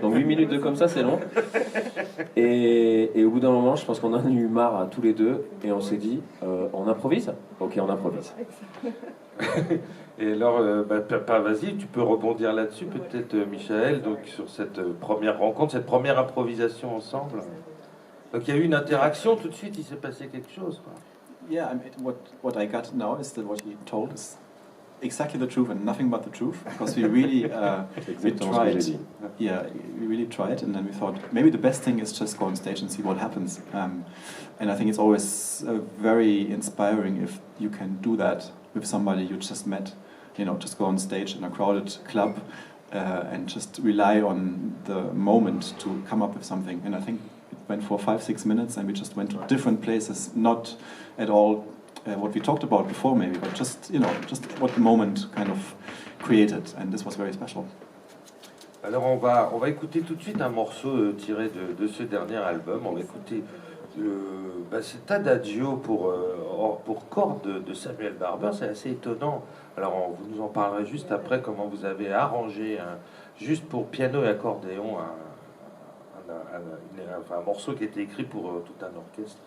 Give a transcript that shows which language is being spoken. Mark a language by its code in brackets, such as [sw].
[fr] Donc 8 minutes de comme ça, c'est long. Et au bout d'un moment, je pense qu'on en a eu marre à tous les deux et on s'est dit, on improvise? Ok, on improvise. Et alors, vas-y, tu peux rebondir là-dessus, peut-être, Michael, donc sur cette première rencontre, cette première improvisation ensemble. Donc il y a eu une interaction, tout de suite, il s'est passé quelque chose, quoi. [en] Yeah, what I got now is that what he told is exactly the truth and nothing but the truth, because we really we tried. Yeah, we really tried, and then we thought maybe the best thing is just go on stage and see what happens. And I think it's always very inspiring if you can do that with somebody you just met, just go on stage in a crowded club and just rely on the moment to come up with something. And I think it went for 5-6 minutes, and we just went to different places, not at all what we talked about before maybe, but just what the moment kind of created, and this was very special. [fr] Alors on va écouter tout de suite un morceau tiré de ce dernier album. On va écouter cet Adagio pour cordes de Samuel Barber. C'est assez étonnant. Alors vous nous en parlerez juste après comment vous avez arrangé juste pour piano et accordéon un morceau qui était écrit pour tout un orchestre.